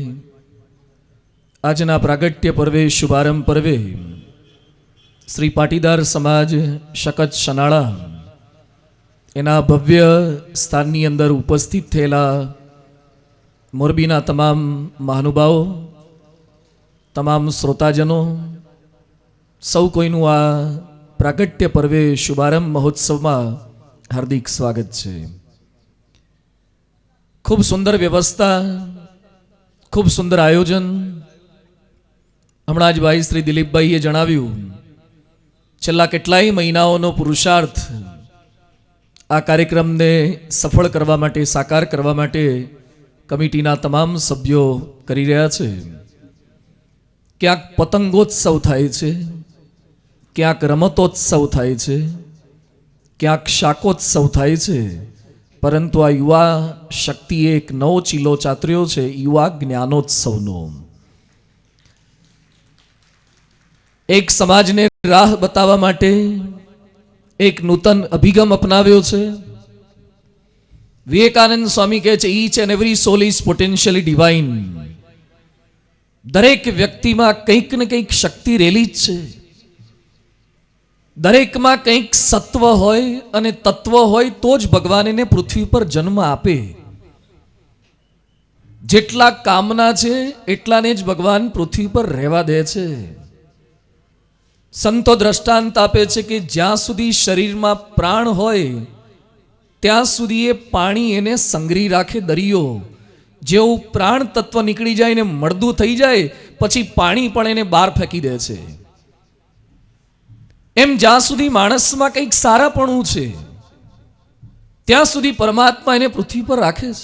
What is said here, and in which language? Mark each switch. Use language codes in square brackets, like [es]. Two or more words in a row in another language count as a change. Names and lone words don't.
[gu] આજના પ્રાગટ્ય પર્વે શુભારંભ પર્વે શ્રી પાટીદાર સમાજ શકત શનાળા એના ભવ્ય સ્થાનની અંદર ઉપસ્થિત થયેલા મોરબીના તમામ મહાનુભાવો, તમામ શ્રોતાજનો, સૌ કોઈનુ આ પ્રાગટ્ય પર્વે શુભારંભ મહોત્સવ માં [hi] हार्दिक स्वागत है. [gu] ખૂબ સુંદર વ્યવસ્થા, ખૂબ સુંદર આયોજન. હમણાં જ ભાઈ શ્રી દિલીપભાઈએ જણાવ્યું, છેલ્લા કેટલાય મહીનાઓનો પુરુષાર્થ આ કાર્યક્રમ ને સફળ કરવા માટે, સાકાર કરવા માટે કમિટીના તમામ સભ્યો કરી રહ્યા છે. ક્યાંક પતંગોત્સવ થાય છે, ક્યાંક રમતોત્સવ થાય છે, ક્યાંક શાકોત્સવ થાય છે, પરંતુ આ યુવા શક્તિ એક નવો ચીલો ચાતર્યો છે યુવા જ્ઞાનોત્સવનો. એક સમાજને રાહ બતાવા માટે એક નૂતન અભિગમ અપનાવ્યો છે. વિવેકાનંદ સ્વામી કહે છે [en] each and every soul is potentially divine. [gu] દરેક વ્યક્તિ માં કંઈક ને કંઈક શક્તિ રેલી જ છે. દરેક માં કંઈક સત્વ હોય અને તત્વ હોય તો જ ભગવાન એને પૃથ્વી પર જન્મ આપે. જેટલા કામના છે એટલાને જ ભગવાન પૃથ્વી પર રહેવા દે છે. સંતો દૃષ્ટાંત આપે છે કે જ્યાં સુધી શરીર માં પ્રાણ હોય ત્યાં સુધી એ પાણી એને સંગ્રહી રાખે દરિયો. જેવું પ્રાણ તત્વ નીકળી જાય ને મળદું થઈ જાય પછી પાણી પણ એને બહાર ફેંકી દે છે. એમ જ્યાં સુધી માણસમાં કંઈક સારાપણું છે ત્યાં સુધી પરમાત્મા એને પૃથ્વી પર રાખે છે.